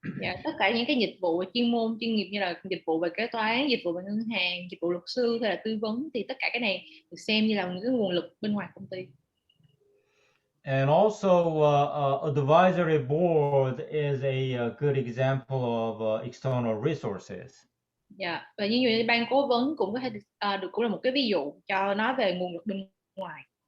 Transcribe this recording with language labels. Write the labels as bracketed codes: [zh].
[vi] Dạ, tất cả những cái dịch vụ chuyên môn chuyên nghiệp như là dịch vụ về kế toán, dịch vụ về ngân hàng, dịch vụ luật sư hay là tư vấn, thì tất cả cái này được xem như là những cái nguồn lực bên ngoài công ty. [en] And also advisory board is a good example of external resources. [vi] Dạ, và như ban cố vấn cũng có thể cũng là một cái ví dụ cho nói về nguồn lực bên ngoài.